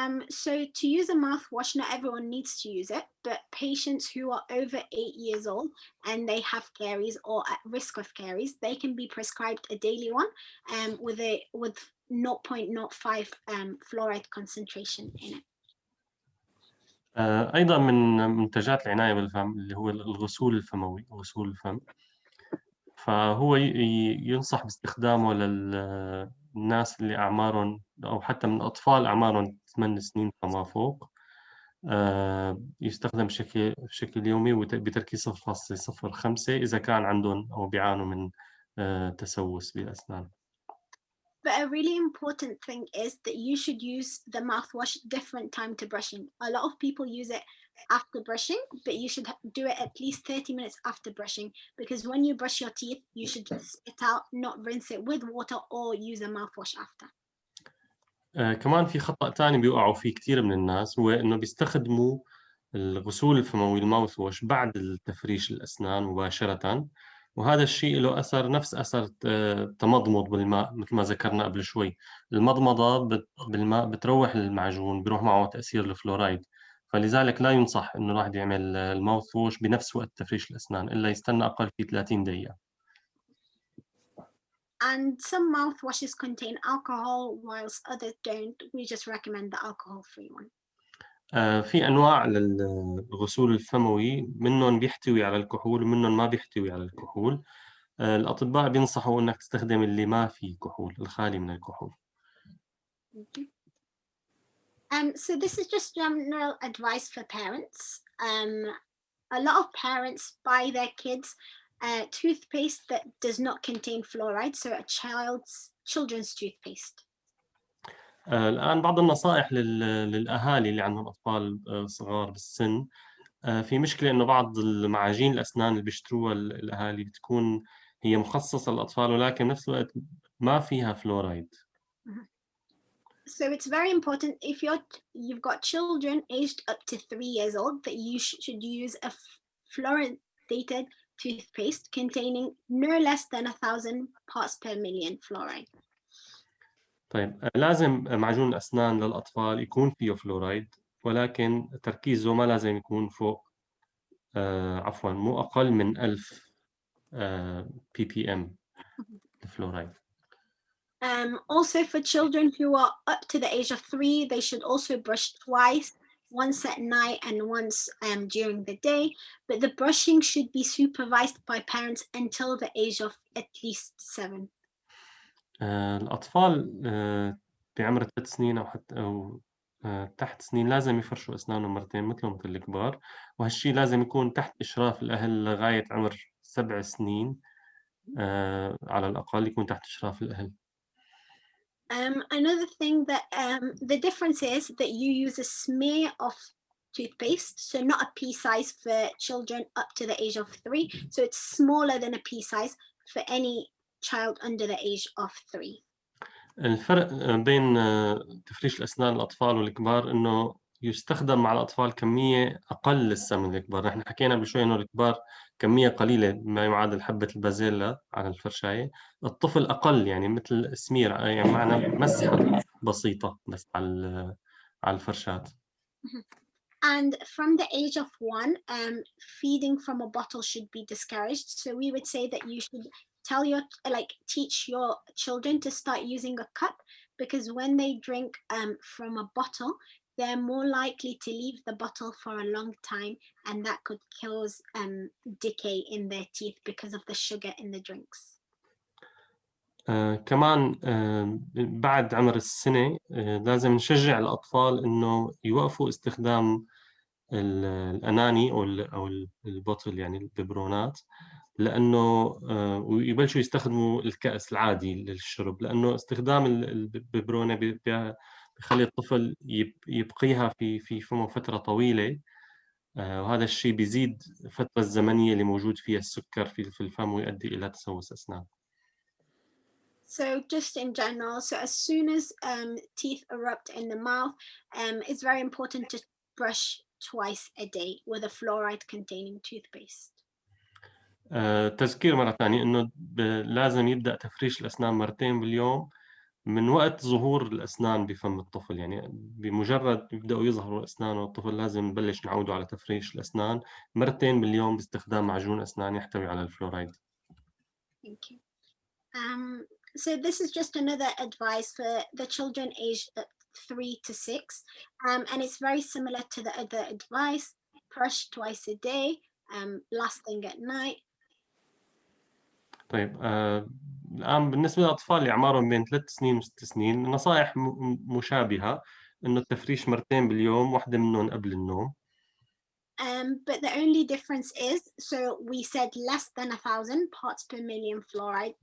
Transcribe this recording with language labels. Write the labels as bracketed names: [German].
[English] So to use a mouthwash, not everyone needs to use it, but patients who are over 8 years old and they have caries or at risk of caries, they can be prescribed a daily one with 0.05 fluoride concentration in it. [Arabic] أيضا من منتجات العناية بالفم اللي هو الغسول الفموي، غسول الفم، فهو ينصح باستخدامه للناس اللي أعمارهم أو حتى من أطفال أعمارهم 8 سنين فما فوق. يستخدم بشكل يومي بتركيز 0.05 إذا كان عندهم أو بيعانوا من تسوس بالأسنان. [English] But a really important thing is that you should use the mouthwash different time to brushing. A lot of people use it after brushing, but you should do it at least 30 minutes after brushing, because when you brush your teeth, you should spit out, not rinse it with water or use a mouthwash after. [Arabic] كمان في خطأ تاني بيوقعوا فيه كتير من الناس، هو إنه بيستخدموا الغسول الفموي الماوث واش بعد التفريش الأسنان مباشرة، وهذا الشيء له أثر نفس أثر تمضمض بالماء مثل ما ذكرنا قبل شوي. المضمضة بالماء بتروح المعجون، بيروح معه تأثير الفلورايد، فلذلك لا ينصح إنه الواحد يعمل الماوث واش بنفس وقت تفريش الأسنان، إلا يستنى أقل في 30 دقيقة. [English] And some mouthwashes contain alcohol, whilst others don't. We just recommend the alcohol-free one. [Arabic] في أنواع للغسول الفموي، منهم بيحتوي على الكحول ومنهم ما بيحتوي على الكحول. الأطباء بينصحوا إنك تستخدم اللي ما فيه كحول، الخالي من الكحول. [English] So this is just general advice for parents. A lot of parents buy their kids toothpaste that does not contain fluoride, so a children's toothpaste. [Arabic] الآن بعض النصائح للأهالي اللي عندهم أطفال صغار بالسن. في مشكلة إنه بعض المعاجين الأسنان اللي بيشتروها الأهالي بتكون هي مخصصة للأطفال ولكن نفس الوقت ما فيها فلورايد. [English] So it's very important if you've got children aged up to 3 years old that you should use a fluoridated toothpaste containing no less than 1,000 parts per million fluoride. [Arabic] طيب لازم معجون الأسنان للأطفال يكون فيه فلورايد، ولكن تركيزه ما لازم يكون فوق عفوا مو أقل من 1000 ppm الفلورايد. [English] Also for children who are up to the age of 3, they should also brush twice, once at night and once during the day, but the brushing should be supervised by parents until the age of at least 7. [Arabic] الأطفال بعمر 3 سنين أو حتى أو تحت سنين لازم يفرشوا أسنانهم مرتين مثل الكبار، وهالشي لازم يكون تحت إشراف الأهل لغاية عمر 7 سنين على الأقل يكون تحت إشراف الأهل. [English] Another thing that the difference is that you use a smear of toothpaste, so not a pea size for children up to the age of 3, so it's smaller than a pea size for any child under the age of 3. [Arabic] الفرق بين تفريش الأسنان الأطفال والكبار إنه يستخدم مع الأطفال كمية أقل لسه من الكبار. نحن حكينا قبل شوي إنه الكبار كمية قليلة ما يعادل حبة البازيلا على الفرشاية، الطفل أقل يعني مثل سمير يعني معنى مسحة بسيطة بس على الفرشات. [English] And from the age of 1, feeding from a bottle should be discouraged. So we would say that you should teach your children to start using a cup, because when they drink from a bottle, they're more likely to leave the bottle for a long time, and that could cause decay in their teeth because of the sugar in the drinks. [Arabic] كمان بعد عمر السنة لازم نشجع الأطفال إنه يوقفوا استخدام الأناني أو البوتل، يعني الببرونات، لأنه ويبلشوا يستخدموا الكأس العادي للشرب، لأنه استخدام الببرونة بيخلي الطفل يبقيها في فمه فترة طويلة، وهذا الشيء بيزيد الفترة الزمنية اللي موجود فيها السكر في الفم ويؤدي إلى تسوس أسنان. [English] So just in general, so as soon as teeth erupt in the mouth, it's very important to brush twice a day with a fluoride containing toothpaste. [Arabic] تذكير مرة ثانية إنه لازم يبدأ تفريش الأسنان مرتين باليوم من وقت ظهور الأسنان بفم الطفل، يعني بمجرد يبدأوا يظهروا الأسنان والطفل لازم نبلش نعوده على تفريش الأسنان مرتين باليوم باستخدام معجون أسنان يحتوي على الفلورايد. [English] Thank you. So this is just another advice for the children aged 3 to 6, and it's very similar to the other advice. Brush twice a day, last thing at night. [Arabic] طيب الآن بالنسبة للأطفال اللي أعمارهم بين 3 سنين و 6 سنين، نصائح مشابهة، إنه التفريش مرتين باليوم، واحدة منهم قبل النوم. [English] But the only difference is, so we said less than 1,000 parts per million fluoride.